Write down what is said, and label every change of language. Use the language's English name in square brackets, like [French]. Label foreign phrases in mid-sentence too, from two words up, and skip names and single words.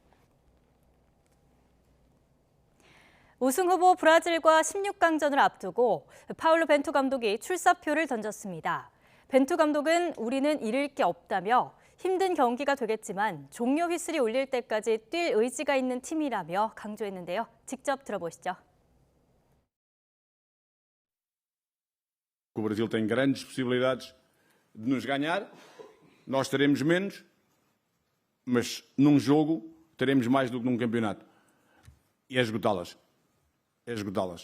[Korean] 우승 후보 브라질과 16강전을 앞두고 파울로 벤투 감독이 출사표를 던졌습니다. 벤투 감독은 우리는 잃을 게 없다며 힘든 경기가 되겠지만 종료 휘슬이 울릴 때까지 뛸 의지가 있는 팀이라며 강조했는데요. 직접 들어보시죠. [Portuguese] O Brasil tem grandes possibilidades de nos ganhar. Nós teremos menos, mas num jogo teremos mais do que num campeonato. E é esgotá-las. É esgotá-las.